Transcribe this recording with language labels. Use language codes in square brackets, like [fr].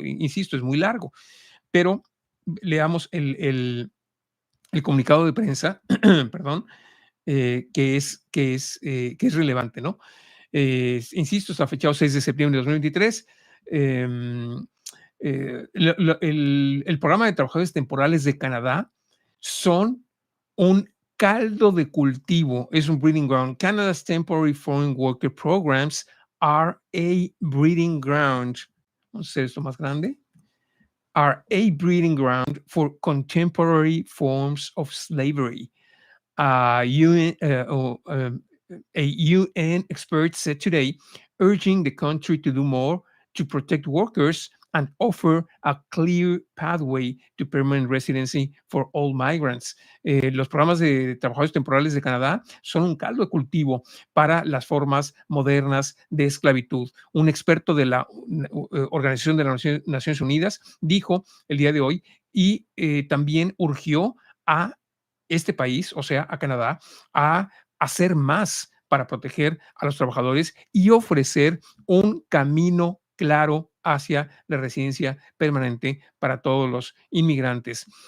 [es] Insisto, es muy largo, pero leamos el comunicado de prensa, perdón, que es relevante, ¿no? Insisto, está fechado 6 de septiembre de 2023. em, el programa de trabajadores temporales de Canadá son un caldo de cultivo, es un [en] breeding ground. Canada's Temporary Foreign Worker Programs are a breeding ground. [es] Vamos a hacer esto más grande. [en] Are a breeding ground for contemporary forms of slavery. UN, a UN expert said today, urging the country to do more to protect workers and offer a clear pathway to permanent residency for all migrants. [es] Los programas de trabajadores temporales de Canadá son un caldo de cultivo para las formas modernas de esclavitud. Un experto de la Organización de las Naciones Unidas dijo el día de hoy y también urgió a este país, o sea, a Canadá, a hacer más para proteger a los trabajadores y ofrecer un camino claro hacia la residencia permanente para todos los inmigrantes.